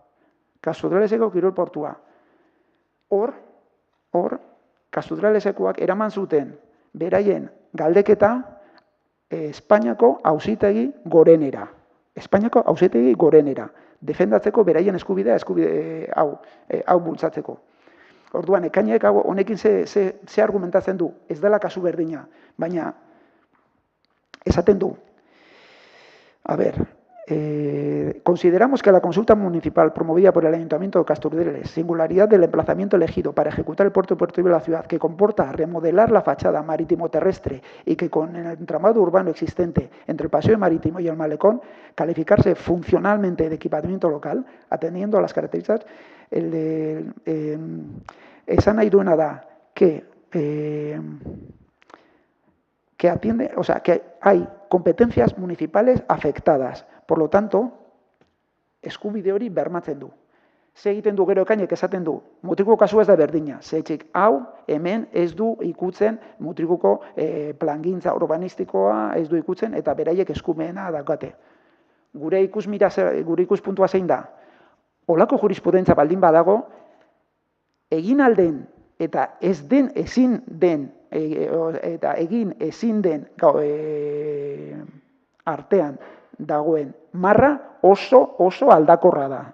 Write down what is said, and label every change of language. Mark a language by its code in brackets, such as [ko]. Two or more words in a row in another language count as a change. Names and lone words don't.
[eu] Hor, Castro Urdialesekoak eraman zuten beraien galdeketa Espainiako auzitegi gorenera. Defendatzeko beraien eskubidea hau bultzatzeko. Orduan, Ekainek honekin ze argumentatzen du, ez dela kasu berdina, baina esaten du. [es] Consideramos que la consulta municipal promovida por el Ayuntamiento de Casturdiales, singularidad del emplazamiento elegido para ejecutar el puerto deportivo de la ciudad, que comporta remodelar la fachada marítimo-terrestre y que con el entramado urbano existente entre el paseo marítimo y el malecón, calificarse funcionalmente de equipamiento local, atendiendo a las características, [eu] esan nahi duena da [es] que atiende, que hay competencias municipales afectadas. Por lo tanto, [eu] eskubide hori bermatzen du. Ze egiten du gero Ekainek esaten du, mutrikuko kasua ez da berdina. Zetxik hau hemen ez du ikutzen mutrikuko plangintza urbanistikoa ez du ikutzen eta beraiek eskumena daukate. Gure ikuspuntua zein da? Olako jurisprudentza baldin badago, egin alden eta ezin den artean dagoen marra oso aldakorra da.